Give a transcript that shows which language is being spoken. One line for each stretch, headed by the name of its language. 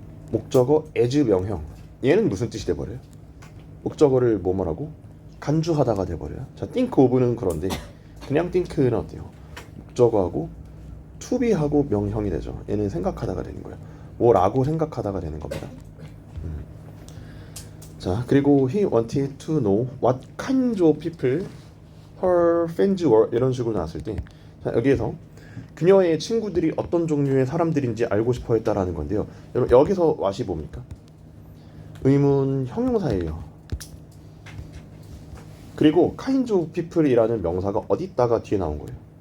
Korean: 목적어 as 명형. 얘는 무슨 뜻이 돼버려요? 목적어를 뭐라고? 간주하다가 돼버려요. 자, think of는 그런데 그냥 think는 어때요? 목적어하고 to be하고 명형이 되죠. 얘는 생각하다가 되는 거예요. 뭐라고 생각하다가 되는 겁니다.
English: 자, 그리고 he wanted to know what kind of people her friends were.
Korean: 이런 식으로 나왔을 때, 자, 여기에서 그녀의 친구들이 어떤 종류의 사람들인지 알고 싶어 했다라는 건데요. 여러분 여기서 what이 뭡니까? 의문 형용사예요. 그리고 kind of people이라는 명사가 어디 있다가 뒤에 나온 거예요?